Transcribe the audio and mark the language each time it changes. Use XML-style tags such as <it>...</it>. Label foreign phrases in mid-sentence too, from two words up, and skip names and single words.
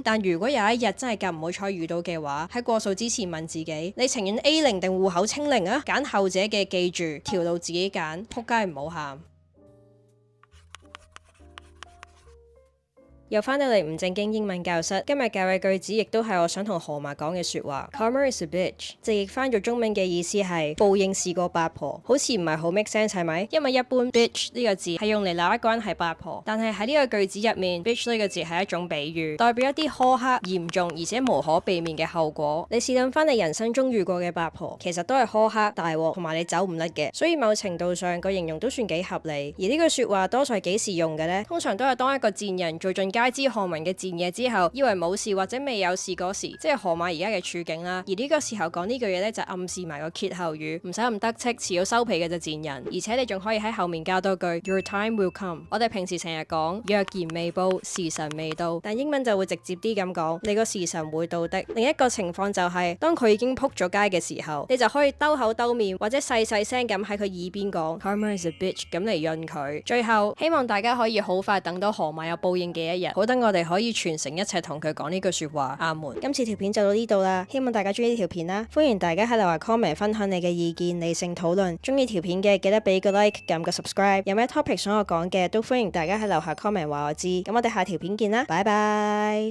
<yue>但如果有一日真係咁唔好彩遇到嘅話，喺過數之前問自己，你情願 A0定戶口清零啊？揀後者嘅，記住條路自己揀，仆街唔好喊。又翻到嚟唔正經英文教室，今日教嘅句子亦都係我想同河馬講嘅說話。</yue> <en>Karma is a bitch，</en> <yue>直譯翻做中文嘅意思係報應是個八婆，好似唔係好</yue> <en>make sense</en> <yue>係咪？因為一般 bitch 呢個字係用嚟鬧一個人係八婆，但係喺呢個句子入面 bitch 呢個字係一種比喻，代表一啲苛刻、嚴重而且無可避免嘅後果。你試諗翻你人生中遇過嘅八婆，其實都係苛刻、大鑊同埋你走唔甩嘅，所以某程度上個形容都算幾合理。而呢句說話多數係幾時用嘅呢？通常都係當一個賤人做盡街知巷聞嘅賤嘢之後，以為冇事或者未有事嗰時，即係河馬而家嘅處境啦。而呢個時候講呢句嘢咧，就暗示埋個歇後語，唔使咁得戚，遲早收皮嘅就賤人。而且你仲可以喺後面加多句</yue> <en>Your time will come。</en> <yue>我哋平時成日講若然未報，時辰未到，但英文就會直接啲咁講，你個時辰會到的。另一個情況就係當佢已經撲咗街嘅時候，你就可以兜口兜面或者細細聲咁喺佢耳邊講</yue> <en>Karma is a bitch</en> <yue>咁嚟潤佢。最後希望大家可以好快等到河馬有報應嘅一日，好等我哋可以全城一齊同佢講呢句說話。阿門。今次條片就到呢度啦，希望大家中意呢條片啦。歡迎大家喺樓下 comment 分享你嘅意見，理性討論。中意條片嘅記得俾個 like， 撳個 subscribe。有咩 topic 想我講嘅，都歡迎大家喺樓下 comment 話我知。咁我哋下條片見啦，拜拜。</yue>